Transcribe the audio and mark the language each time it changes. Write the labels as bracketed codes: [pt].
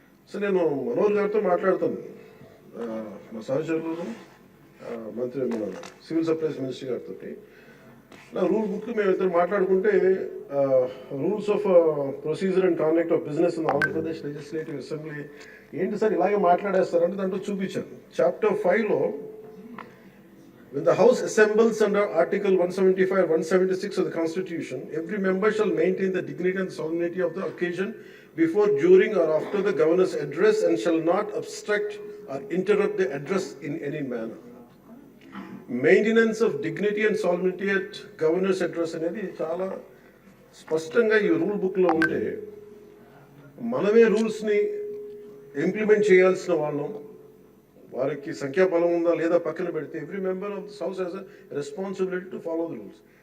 [te] So నేను మనోహర్ గారితో మాట్లాడుతాను, మా సహచరులు మంత్రి మన సివిల్ సప్లైస్ మినిస్టర్ గారితో. నా రూల్ బుక్ మేము ఇద్దరు మాట్లాడుకుంటే rules of procedure and conduct of business in Andhra Pradesh legislative assembly ఏంటి సార్ ఇలాగే మాట్లాడేస్తారంటే దాంట్లో చూపించాను. Chapter 5లో [en] when the house assembles under article 175 176 of the constitution, every member shall maintain the dignity and solemnity of the occasion before, during or after the governor's address and shall not obstruct or interrupt the address in any manner. Maintenance of dignity and solemnity at governor's address [te] అనేది చాలా స్పష్టంగా ఈ rule బుక్లో ఉంటే మనమే రూల్స్ని implement చేయాల్సిన వాళ్ళం. వారికి సంఖ్యాబలం ఉందా లేదా పక్కన పెడితే [en] Every member of this house has a responsibility to follow the rules.